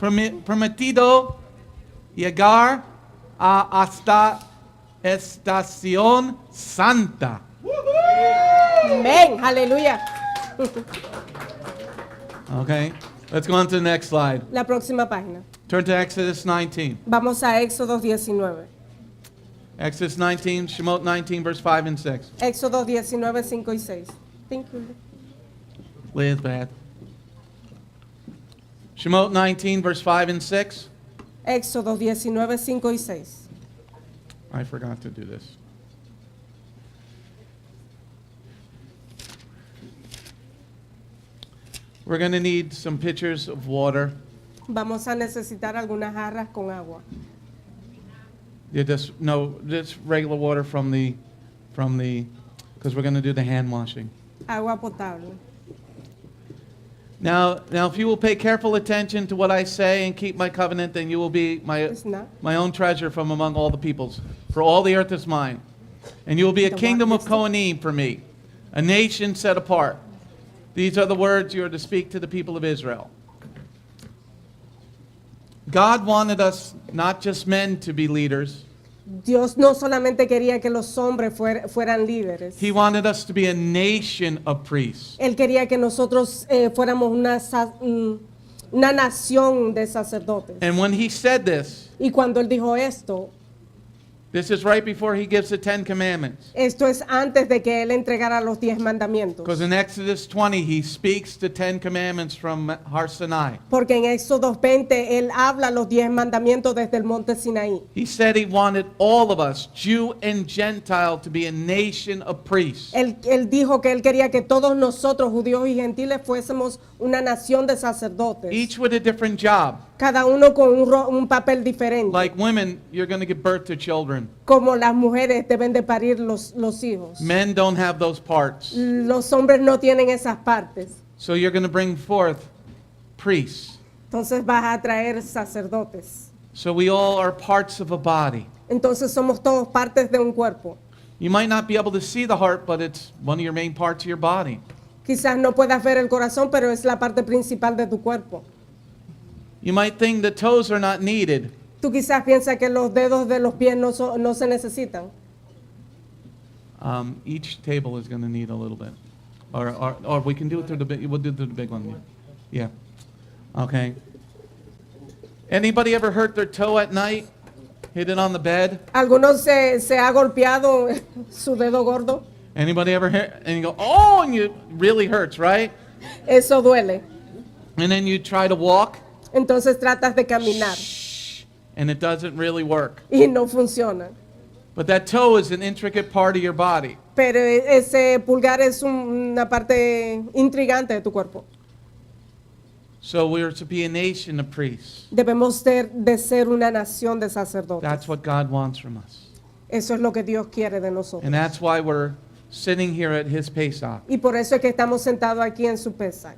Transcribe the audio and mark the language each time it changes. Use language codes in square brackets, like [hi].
[es] permitido llegar hasta estación santa. Amén. Aleluya. [en] Okay, let's go on to the next slide. [es] La próxima página. [en] Turn to Exodus 19. [es] Vamos a Éxodo 19. [en] Exodus 19, Shemot 19, verse 5 and 6. [es] Éxodo 19, 5 y 6. [en] Thank you. Liz, bad. Shemot 19, verse 5 and 6. [es] Éxodo 19, 5 y 6. [en] I forgot to do this. We're going to need some pitchers of water. [es] Vamos a necesitar algunas jarras con agua. [en] Yeah, just regular water from the, because we're going to do the hand washing. [es] Agua potable. [en] Now, if you will pay careful attention to what I say and keep my covenant, then you will be It's not. my own treasure from among all the peoples. For all the earth is mine. And you will be a The kingdom of what? Kohanim for me, a nation set apart. These are the words you are to speak to the people of Israel. God wanted us, not just men, to be leaders. [es] Dios no solamente quería que los hombres fueran líderes. [en] He wanted us to be a nation of priests. [es] Él quería que nosotros fuéramos una nación de sacerdotes. [en] And when he said this, [es] Y cuando él dijo esto, [en] this is right before he gives the 10 commandments. [es] esto es antes de que él entregara los 10 mandamientos. [en] Because in Exodus 20, he speaks the 10 commandments from Har Sinai. [es] Porque en Éxodo 20 él habla los 10 mandamientos desde el monte Sinaí. [en] He said he wanted all of us, Jew and Gentile, to be a nation of priests. [es] Él dijo que él quería que todos nosotros, judíos y gentiles, fuésemos una nación de sacerdotes. [en] Each with a different job. [es] Cada uno con un papel diferente. [en] Like women, you're going to give birth to children. [es] Como las mujeres deben de parir los hijos. [en] Men don't have those parts. [es] Los hombres no tienen esas partes. [en] So you're going to bring forth priests. [es] Entonces vas a traer sacerdotes. [en] So we all are parts of a body. [es] Entonces somos todos partes de un cuerpo. [en] You might not be able to see the heart, but it's one of your main parts of your body. [es] Quizás no puedas ver el corazón, pero es la parte principal de tu cuerpo. [en] You might think the toes are not needed. [es] Tú quizás piensas que los dedos de los pies no se necesitan. [en] Each table is going to need a little bit. Or we can do it through the big, we'll do it through the big one. Yeah. Okay. Anybody ever hurt their toe at night? Hit it on the bed? [es] ¿Alguno se ha golpeado su dedo gordo? [en] Anybody ever hit? And you go, oh, and it really hurts, right? [es] Eso duele. [en] And then you try to walk, [es] Entonces tratas de caminar [en] and it doesn't really work. [es] y no funciona. [en] But that toe is an intricate part of your body. [es] Pero ese pulgar es una parte intrigante de tu cuerpo. [en] So we're to be a nation of priests. [es] Debemos de ser una nación de sacerdotes. [en] That's what God wants from us. [es] Eso es lo que Dios quiere de nosotros. [en] And that's why we're sitting here at his Pesach. [es] Y por eso es que estamos sentados aquí en su Pesach.